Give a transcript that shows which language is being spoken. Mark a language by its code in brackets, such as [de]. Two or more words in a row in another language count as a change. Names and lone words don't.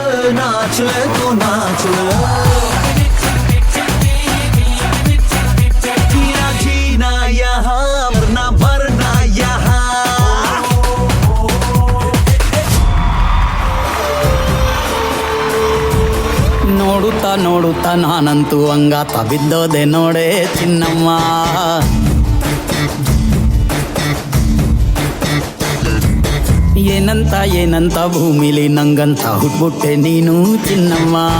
[hi] नाच ले तू नाच ले जीना जीना यहाँ मरना मरना यहाँ [kn] ನೋಡುತ್ತಾ ನೋಡುತ್ತಾ ನಾನಂತೂ ಹಂಗಾತ ಬಿದ್ದೋದೆ ನೋಡೆ ಚಿನ್ನಮ್ಮ ಏನಂತ ಏನಂತ ಭೂಮಿಲಿ ನಂಗಂತ ಹುಟ್ಬಿಟ್ಟೆ ನೀನು ಚಿನ್ನಮ್ಮ